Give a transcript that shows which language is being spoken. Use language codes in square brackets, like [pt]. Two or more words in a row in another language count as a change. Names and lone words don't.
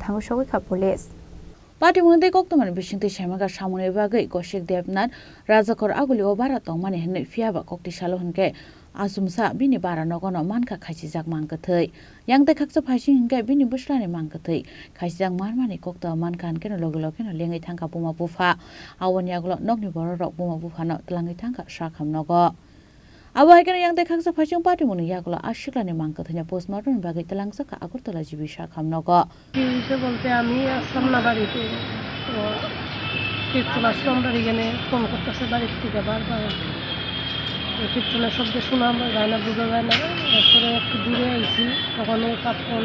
[trp] थांगु सगैखा पुलिस पार्टीमुनि दे कोक्टमान बिसिंति साइमागा सामुने बागै शेख देबनाथ राजाखर आगुलि ओ बारा तंमानि हनै फियाबा कोक्टि सालो हनके आसुमसा बिनि बारानगनो मानखा खासिजाक मांगथै यांते खाकसा फाइसिं हनके बिनि बुस्लानि मांगथै खासिजाक मारमानि कोक्टा मानखान केनो लगे लेङै थांखा बुमा बुफा आवनि आगुल नगनि बररक बुमा बुफानो तलाङै थांखा साखामनगो आवायकेनो यांते खाकसा फाइसिं पार्टीमुनि यागुल आशिक्लानि मांगथैना पोस्टमार्टम बागै तलांगसाका আগরতলা জিবি সাখামনগো [bn] কি বলতে আমি আসলাম না বাড়িতে তো কীর্তন আসলাম বাড়ি গেলে ফোন করতেছে বাড়ির থেকে বারবার কীর্তনের শব্দ শোনা যায় না বোঝা যায় না এরপরে একটু দূরে আইছি তখন ফোন